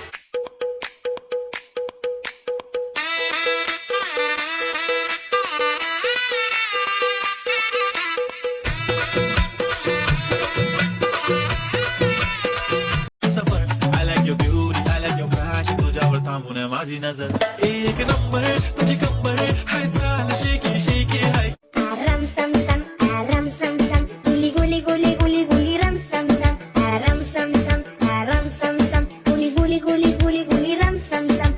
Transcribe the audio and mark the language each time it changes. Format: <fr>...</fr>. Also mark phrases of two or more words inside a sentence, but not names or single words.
<en>I like your beauty, I like your fashion.</en> <mr>तुझ्यावर थांबून माझी नजर एक नंबर तुझी कंबर हाय चाल शेकी शेकी हाय Ram sam sam, ram sam sam, guli guli guli guli guli ram sam sam, ram sam sam, ram sam sam, guli guli guli guli guli ram sam sam.</mr>